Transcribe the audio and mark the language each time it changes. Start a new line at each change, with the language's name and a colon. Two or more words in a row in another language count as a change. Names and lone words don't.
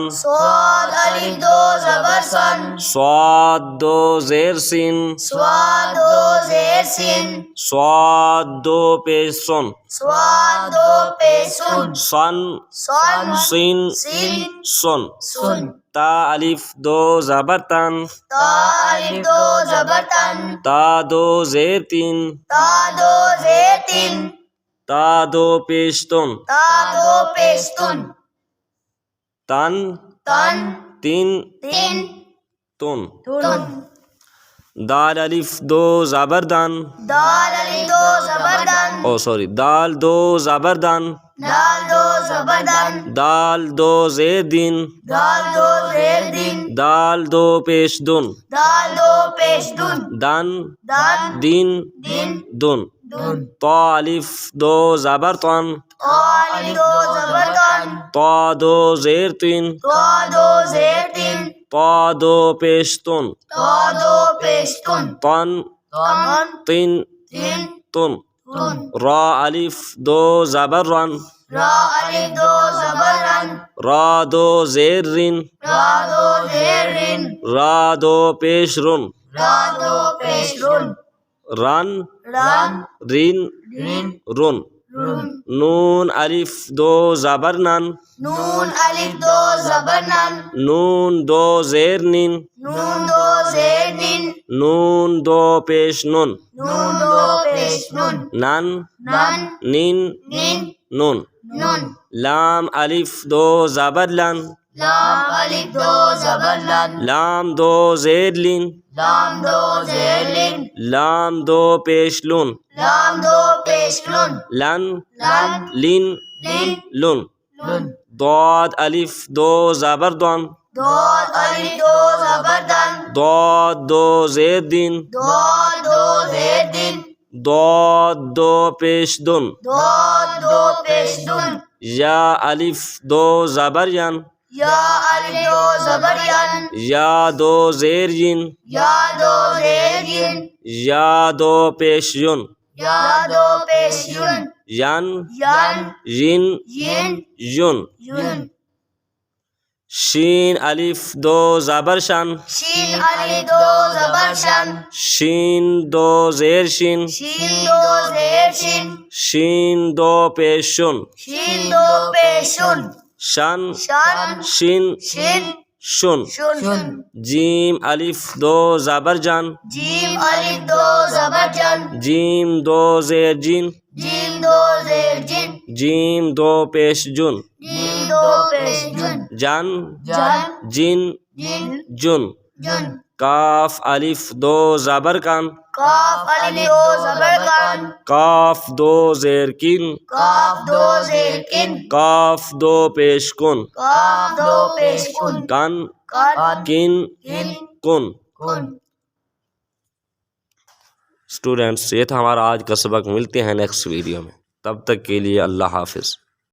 Urdu: صاد الف دو زبر سن، صاد دو زیر سین، صاد دو زیر سین، صاد دو پیش سن، صاد دو پیش سن، سن سن، سین سین، سن، سن، تا الف دو زبر تن، تا الف دو زبر تن، تا دو زیر تین، تا دو زیر تین، تا دو پیش تن، تا دو پیش تن، تن تن، تین تین، تن، تن، دال الف دو زبر دن، دال الف دو زبر دن، دال دو زبر دن، دال دو زبر دن، دال دو زیر دین، دال دو زیر دین، دال دو پیش دن، دال دو پیش دن، دن دن، دین دین، دن، دن، طا الف دو زبر تن، تا الف دو زبر تن، طا دو زیر تین، تا دو زیر تین، طا دو پیش تن، تا دو پیش تن، تن تن، تین تین، تن، تن، را الف دو زبر رن، را الف دو زبر رن، را دو زیر رین، را دو زیر رن، را دو پیش رن، را دو پیش رن، رن رن، رین رن، رن، رن، نون الف دو زبر نن، نون الف دو زبر نن، نون دو زیر نین، نون دو زیر نین، نون دو پیش نن، نون دو پیش نن، نن نن، نین نین، نن، نن، لام الف دو زبر لن، لام الف دو زبر لن، لام دو زیر لین، لام دو زیر لین، لام دو پیش لن، لام دو پیش لن، لن لن، لین لین، لن، لن، ضاد الف دو زبر دن، دال الف دو زبر دن، ضاد دو زیر دین، دال دو زیر دین، ضاد دو پیش دن، دال دو پیش دن، یا الف دو زبر ین، یا الف دو زبر ین، یا دو زیر ین، یا دو زیر ین، یا دو پیش ین، یا دو پیش ین، ین ین، ین ین، ین، ین، شین الف دو زبر شن، شین الف دو زبر شن، شین دو زیر شین، شین دو زیر شین، شین دو پیش شن، شین دو پیش شن، شن شن، شین شین، شن، شن، جیم الف دو زبر جن، جیم الف دو زبر جن، جیم دو زیر جین، جیم دو زیر جن، جیم دو پیش جن، جیم دو پیش جن، جن جن، جن جن، جن، جن، کاف الف دو زبر کن، کاف الف دو زبر کن، کاف دو زیر کن، کاف دو زیر کن، کاف دو پیش کن، کاف دو پیش کن، کن کن، کن کن، کن۔ کن۔ اسٹوڈینٹس، یہ تھا ہمارا آج کا سبق۔ ملتے ہیں
English: next video
Urdu: میں، تب تک کے لیے اللہ حافظ۔